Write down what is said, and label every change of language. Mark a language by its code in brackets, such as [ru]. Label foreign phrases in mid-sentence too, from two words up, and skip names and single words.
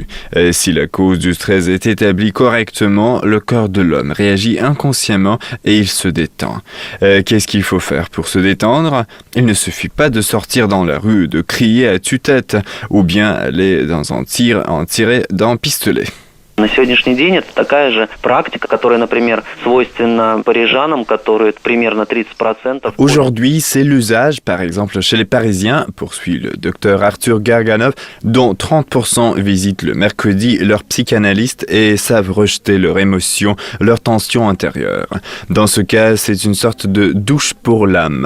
[fr] Si la cause du stress est établie correctement, le corps de l'homme réagit inconsciemment et il se détend. Qu'est-ce qu'il faut faire pour se détendre? Il ne suffit pas de sortir dans la rue, de crier à tue-tête, ou bien aller dans en tirer d'un pistolet. [ru] На сегодняшний день это такая же практика, которая, например, свойственна парижанам, которые примерно 30%. [fr] Aujourd'hui, c'est l'usage, par exemple, chez les Parisiens, poursuit le docteur Arthur Garaganov, dont 30% visitent le mercredi leur psychanalyste et savent rejeter leurs émotions, leurs tensions intérieures. Dans ce cas, c'est une sorte de douche pour l'âme.